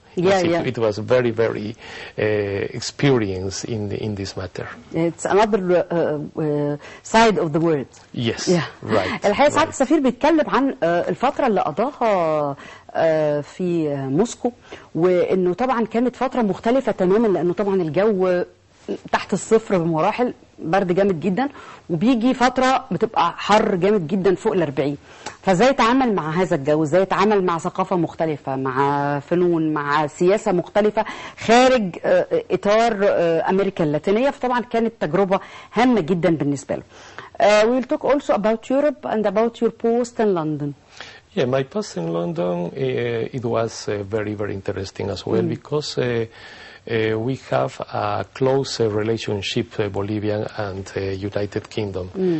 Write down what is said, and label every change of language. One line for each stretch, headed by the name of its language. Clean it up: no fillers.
English: It was very, very experience in this matter. It's another side of the world. Yes, right.
Arabic: الحقيقة سعادة السفير بيتكلم عن الفترة اللي قضاها في موسكو، وإنه طبعا كانت فترة مختلفة تماما، لأنه طبعا الجو تحت الصفر بمراحل، برد جامد جدا، وبيجي فترة بتبقى حر جامد جدا فوق ال40. فازاي يتعامل مع هذا الجو؟ ازاي يتعامل مع ثقافة مختلفة، مع فنون، مع سياسة مختلفة خارج إطار أمريكا اللاتينية؟ فطبعا كانت تجربة هامة جدا بالنسبة له.
English: We will talk also about Europe and about your post in London. Yeah, my post in London, it was very, very interesting as well, because we have a close relationship, Bolivian and United Kingdom.